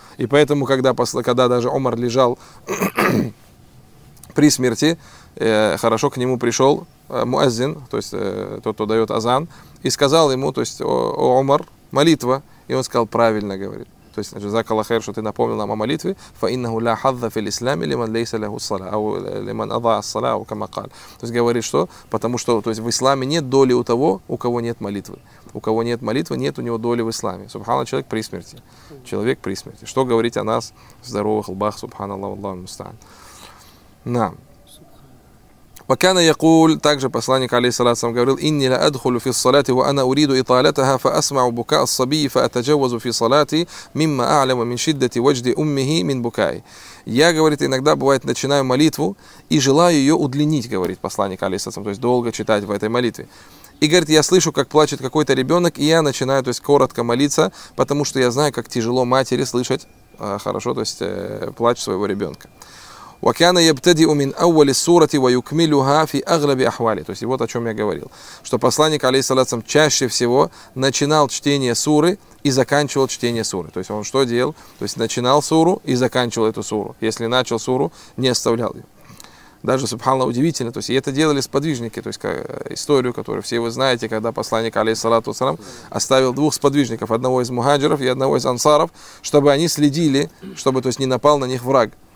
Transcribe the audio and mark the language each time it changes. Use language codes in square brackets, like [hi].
[ru] И поэтому, когда даже Умар лежал при смерти, хорошо, к нему пришел муэззин, то есть тот, кто дает азан, и сказал ему, то есть, о Умар, молитва, и он сказал, правильно говорит. То есть, [ar] جزاك الله خير, [ru] что ты напомнил нам о молитве. [ar] فإنه لا حظ في الإسلام لمن ليس له الصلاة أو لمن أضاع الصلاة أو كما قال. [ru] То есть говорит, что потому что, то есть в исламе нет доли у того, у кого нет молитвы. У кого нет молитвы, нет у него доли в исламе. Субхана, человек при смерти. Человек при смерти. Что говорить о нас в здоровых лбах, субхана Аллах, Аллаху мустаан. На. [ar] وكان يقول [ru] также посланник [ar] عليه الصلاه والسلام [ru] говорил [ar] اني لا ادخل في الصلاه وانا اريد اطالتها فاسمع بكاء الصبي فاتجوز في صلاتي مما اعلم من شده وجد امه من بكائي. [ru] Я, говорит, иногда бывает начинаю молитву и желаю ее удлинить, говорит посланник [ar] عليه الصلاه والسلام, [ru] то есть долго читать в этой молитве. И говорит, я слышу, как плачет какой-то ребенок, и я начинаю, то есть коротко молиться, потому что я знаю, как тяжело матери слышать хорошо, то есть плач своего ребенка. [ar] وكان يبتدئ من أول السورة ويكملها في أغلب أحواله. [ru] То есть вот о чем я говорил, что посланник алейхиссалям чаще всего начинал чтение суры и заканчивал чтение суры. То есть он что делал? То есть начинал суру и заканчивал эту суру. Если начал суру, не оставлял ее. Даже субханна удивительно, то есть и это делали сподвижники, то есть как, историю, которую все вы знаете, когда посланник алейхиссалату вассалам оставил двух сподвижников, одного из мухаджиров и одного из ансаров, чтобы они следили, чтобы, то есть, не напал на них враг.